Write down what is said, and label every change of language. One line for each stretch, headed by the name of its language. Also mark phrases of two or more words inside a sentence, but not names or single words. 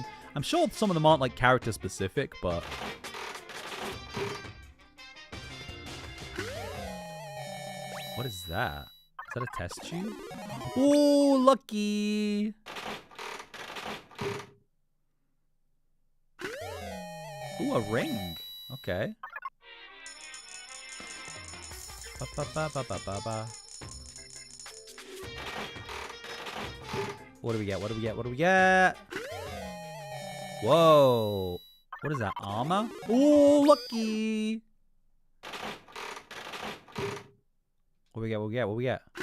English: I'm sure some of them aren't like character specific, but what is that? Is that a test tube? Oh, lucky. Ooh, a ring. Okay. Ba, ba, ba, ba, ba, ba, ba. What do we get? What do we get? What do we get? Whoa. What is that? Armor? Ooh, lucky. What do we get? What do we get? What do we get?